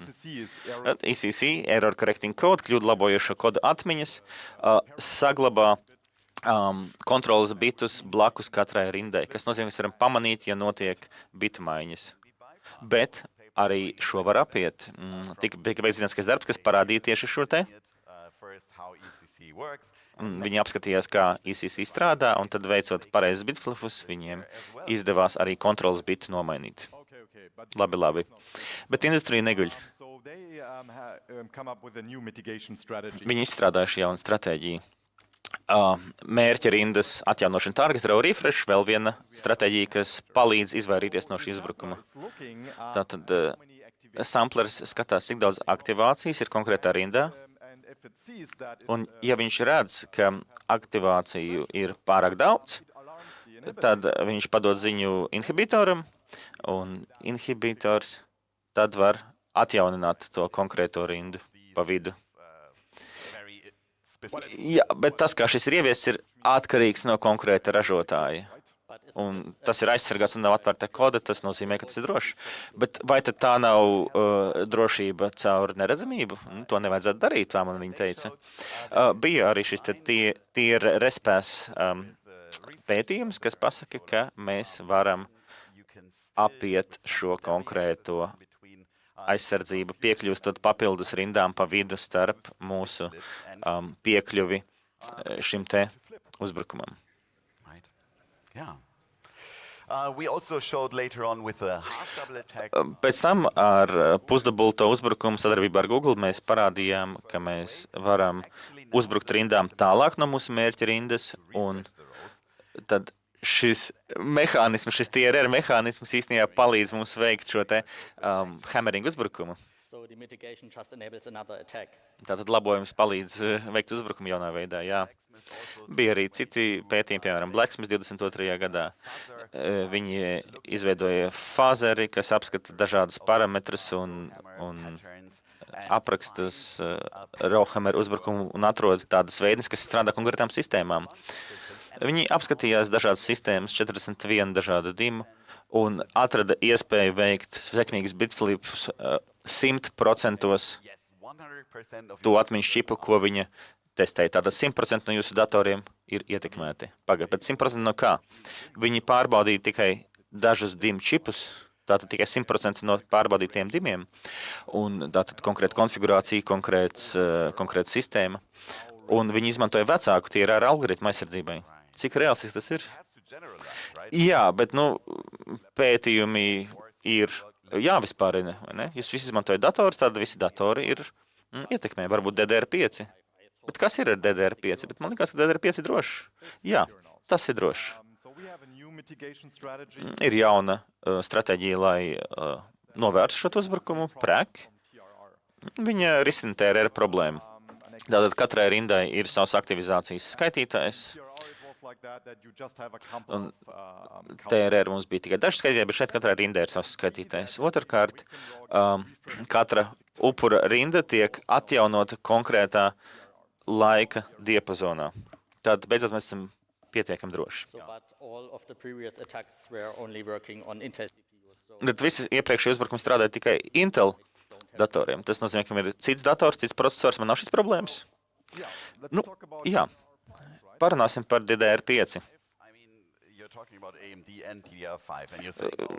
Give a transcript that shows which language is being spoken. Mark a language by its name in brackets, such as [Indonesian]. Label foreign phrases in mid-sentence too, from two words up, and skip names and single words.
[English] ECC, Error Correcting Code, [Latvian] kļūdu labojošo kodu atmiņas, saglabā kontrolas bitus blakus katrai rindai, kas nozīmē, ka mēs varam pamanīt, ja notiek bitu maiņas. Bet arī šo var apiet. Tika veikts zinātnisks darbs, kas parādīja tieši šo te. [English] First, how ECC works. [Latvian] Viņi apskatījās, kā ECC strādā, un tad veicot pareizus bitflipus, viņiem izdevās arī kontrolas bitu nomainīt. [English] Okay, but [Latvian] Labi. Bet industrija neguļ. [English] so they come up with a new mitigation strategy. [Latvian] Viņi izstrādājuši jaunu stratēģiju. Mērķa rindas atjaunošana [English] target row refresh, [Latvian] vēl viena stratēģija, kas palīdz izvairīties no šī uzbrukuma. [English] It's looking at [Latvian] Tātad [English] how many activations, [Latvian] samplers skatās, cik daudz aktivācijas ir konkrētā rindā, [English] and if it sees that [Latvian] un ja viņš redz, ka aktivāciju ir pārāk daudz, [English] it alarms the [Latvian] tad viņš padod ziņu inhibitoram, un inhibitors tad var atjaunināt to konkrēto rindu pa vidu. [English] Very specific. [Latvian] Jā, bet tas, kā šis ir ieviests, ir atkarīgs no konkrēta ražotāja. [English] But is [Latvian] Un tas ir aizsargāts un nav atvērta koda, tas nozīmē, ka tas ir drošs. Bet vai tad tā nav drošība caur neredzamību? To nevajadzētu darīt, tā man viņa teica. Bija arī šis tier respēs pētījums, kas pasaka, ka mēs varam [English] You can still [Latvian] apiet šo konkrēto aizsardzību, piekļūstot papildus rindām pa vidu starp mūsu piekļuvi šim te uzbrukumam. [English] right. Yeah. We also showed later on with a half-double attack. [Latvian] Pēc tam ar pusdubulto uzbrukumu sadarbībā ar Google mēs parādījām, ka mēs varam uzbrukt rindām tālāk no mūsu mērķa rindas, un tad šis mehānisms, šis TRR mehānisms īstenībā palīdz mums veikt šo te hammering uzbrukumu. [English] so the mitigation just enables another attack. [Latvian] Tātad labojums palīdz veikt uzbrukumu jaunā veidā, jā. Bija arī citi pētījumi, piemēram, Blacksmith 22. gadā. Viņi izveidoja fāzeri, kas apskata dažādus parametrus un [English] Patterns. [Latvian] aprakstas Rauhammer uzbrukumu un atrod tādas veidnes, kas strādā konkrētām sistēmām. Viņi apskatījās dažādas sistēmas, 41 dažādu dimu, un atrada iespēju veikt sekmīgus bitflipus 100% [English] Yes, 100% of to [Latvian] atmiņas čipu, ko viņa testēja. Tātad 100% no jūsu datoriem ir ietekmēti. Pagaid, bet 100% no kā? Viņi pārbaudīja tikai dažus dimu čipus, tātad tikai 100% no pārbaudītiem dimiem, un tātad konkrēta konfigurācija, konkrēta sistēma, un viņi izmantoja vecāku TRR algoritmu aizsardzībai. Cik reāls tas ir? [English] has to generalize, right? [Latvian] Jā, bet, pētījumi ir jāvispārina, vai ne? Jūs visi izmantojat dators, tad visi datori ir ietekmē, varbūt DDR5. Bet kas ir ar DDR5? Bet man liekas, ka DDR5 ir drošs. Jā, tas ir drošs. [English] So we have a new mitigation strategy [Latvian] Ir jauna stratēģija, lai novērstu šo uzbrukumu, PRAC. TRR. Viņa risina TRR problēmu. Tātad katrai rindai ir savs aktivizācijas skaitītājs. [English] TRR it was like that you just have a couple [Latvian] Un [English] of [Latvian] TRR mums bija tikai daži skaitītāji, bet šeit katrai rindai ir savs skaitītājs. Otrkārt, katra upura rinda tiek atjaunota konkrētā laika diapazonā. Tad beidzot mēs esam pietiekami droši. [English] So, but all of the previous attacks were only working on Intel CPUs. So [Latvian] Bet visi iepriekšējie uzbrukumi strādāja tikai Intel datoriem. Tas nozīmē, ka ir cits dators, cits processors, man nav šīs problēmas. Nu, jā, parunāsim par DDR5. [English] I mean, you're talking about AMD and DDR5, and you're saying, oh,